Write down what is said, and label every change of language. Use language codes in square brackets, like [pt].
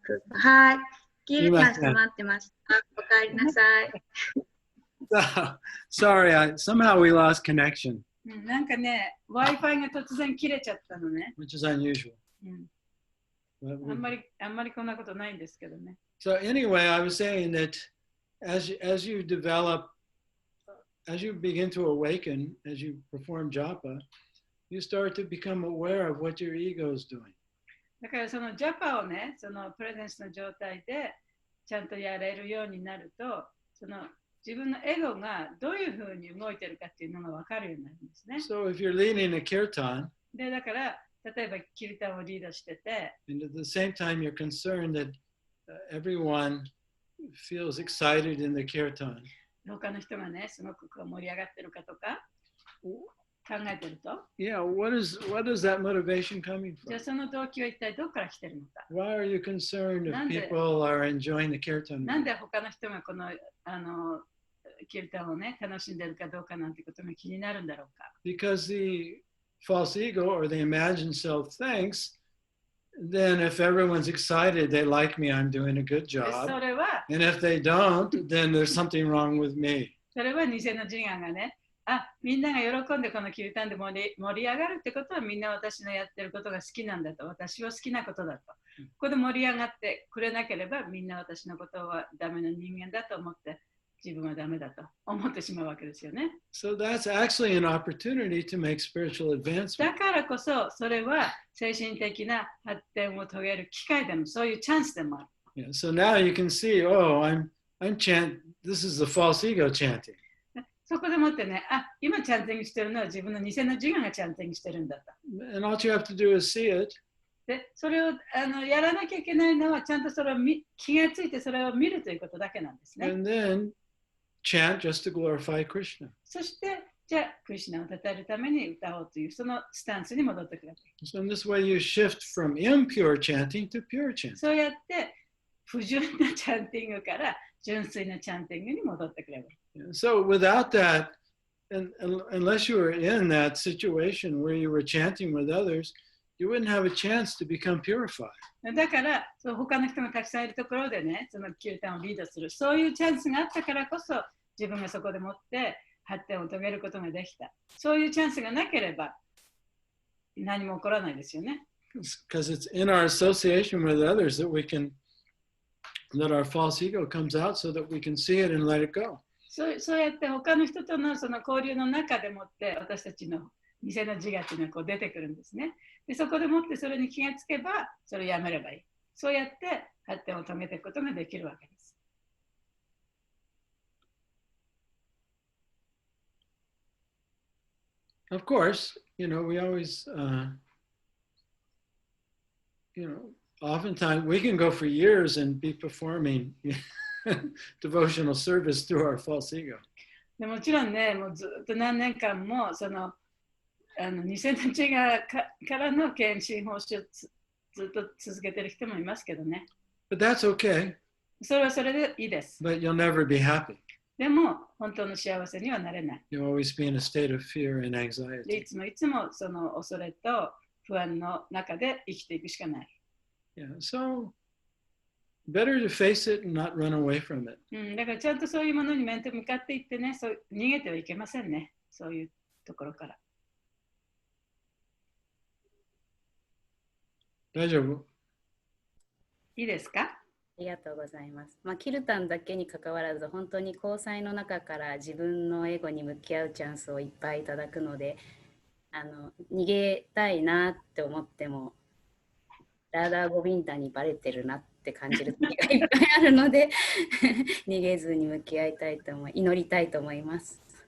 [ja] はい、キリタさん待ってました。お帰りなさい。 [en] Sorry, somehow we lost connection. [ja] なんかね、Wi-Fi が突然切れちゃったのね。 [en] Which is unusual. [ja] あんまりこんなことないんですけどね。 [en] So anyway, I was saying that as you develop, as you begin to awaken, as you perform japa, you start to become aware of what your ego is doing. [ja] だからそのジャパをね、そのプレゼンスの状態でちゃんとやれるようになると、その自分のエゴがどういうふうに動いてるかっていうのが分かるようになるんですね。 [en] So if you're leading a kirtan, [ja] で、だから例えばキルタンをリードしてて、 [en] and at the same time you're concerned that everyone feels excited in the kirtan. [ja] 他の人がね、すごくこう盛り上がってるかとか、考えてると、 [en] Yeah, what is that motivation coming [ja] じゃあ [en] from? [ja] その動機は一体どこから来てるのか。 [en] Why are you concerned if [ja] なんで [en] people are enjoying the kirtan? [ja] なんで他の人がこのキルタンをね、楽しんでるかどうかなんてことが気になるんだろうか。 [en] Because the false ego or the imagined self thinks, then if everyone's excited, they like me, I'm doing a good [ja] で [en] job. [ja] それは [en] And if they don't, then there's something wrong with me. [ja] 偽の自我がね、みんなが喜んでこのキルタンで盛り上がるってことはみんな私のやってることが好きなんだと、私は好きなことだと。ここで盛り上がってくれなければみんな私のことはダメな人間だと思って自分はダメだと思ってしまうわけですよね。 [en] So that's actually an opportunity to make spiritual [ja] だ [en] advancement. [ja] からこそそれは精神的な発展を遂げる機会でもそういうチャンスでもある。 [en] Yeah, so now you can see, oh, this is the false ego chanting. [ja] そこでもってね、今チャンティングしてるのは自分の偽の自我がチャンティングしてるんだと。 [en] And all you have to do is see it. [ja] で、それをやらなきゃいけないのはちゃんとそれを気がついてそれを見るということだけなんですね。 [en] And then chant just to glorify Krishna. [ja] そして、じゃあ、クリシュナを称えるために歌おうというそのスタンスに戻ってくる。 [en] So in this way you shift from impure chanting to pure chanting. [ja] そうやって不純なチャンティングから純粋なチャンティングに戻ってくれる。 [en] So without that, unless you were in that situation where you were chanting with others, you wouldn't have a chance to become purified. [ja] だから他の人がたくさんいるところでね、そのキルタンをリードする、そういうチャンスがあったからこそ自分がそこでもって発展を遂げることができた。そういうチャンスがなければ何も起こらないですよね。 [en] Because it's in our association with others that that our false ego comes out so that we can see it and let it go. [ja] そうやって他の人とのその交流の中でもって私たちの偽の自我というのがこう出てくるんですね。でそこでもってそれに気がつけばそれをやめればいい。そうやって発展を遂げていくことができるわけです。 [en] Of course, we always, oftentimes we can go for years and be performing devotional service through our false ego. [ja] でもちろんね、もうずっと何年間もその偽の自我からの献身奉仕をずっと続けてる人もいますけどね。 [en] But that's okay. [ja] それはそれでいいです。 [en] But you'll never be happy. [ja] でも本当の幸せにはなれない。 [en] You'll always be in a state of fear and [ja] で [en] anxiety. [ja] いつもその恐れと不安の中で生きていくしかない。 [en] Yeah, so better to face it and not run away from it. [ja] だからちゃんとそういうものに面と向かっていってね、逃げてはいけませんね。そういうところから。大丈夫？いいですか？ありがとうございます。キルタンだけに関わらず、本当に交際の中から自分のエゴに向き合うチャンスをいっぱいいただくので、逃げたいなって思っても、ラーダー・ゴビンダにバレてるなって感じる時がいっぱいあるので、逃げずに向き合いたいと祈りたいと思います。